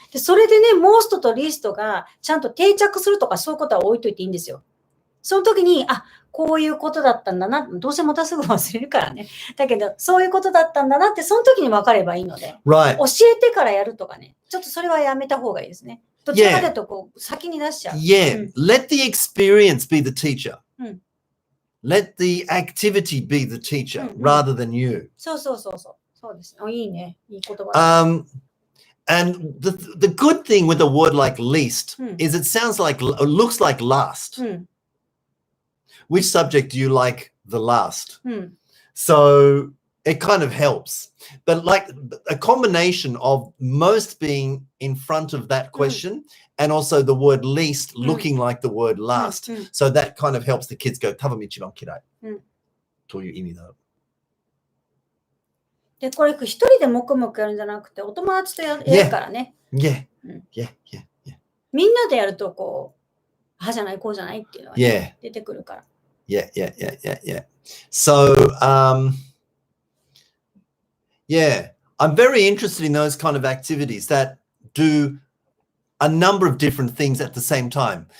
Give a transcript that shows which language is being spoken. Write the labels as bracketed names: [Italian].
[Japanese] で、それでね、mostとleastがちゃんと定着するとか、そういうことは置いといていいんですよ。その時に、こういうことだったんだな。どうせまたすぐ忘れるからね。だけど、そういうことだったんだなって、その時に分かればいいので、 [English] Right. [Japanese] 教えてからやるとかね。ちょっとそれはやめた方がいいですね。どちらかというと、こう、先に出しちゃう。 [English] Yeah. Let the experience be the teacher. Let the activity be the teacher rather than you. [Japanese] そうですね。いいね。いい言葉。 [English] And the good thing with a word like least is it looks like last. Which subject do you like the last? So it kind of helps. But like a combination of most being in front of that question and also the word least looking like the word last. So that kind of helps the kids go, [Japanese] 多分一番嫌い。という意味だ。で、これ一人で黙々やるんじゃなくて、お友達とやるからね。 [English] Yeah. [Japanese] みんなでやると、こう、じゃない、こうじゃないっていうのが、ね出てくるから。 [English] Yeah. So, yeah, I'm very interested in those kind of activities that do a number of different things at the same time.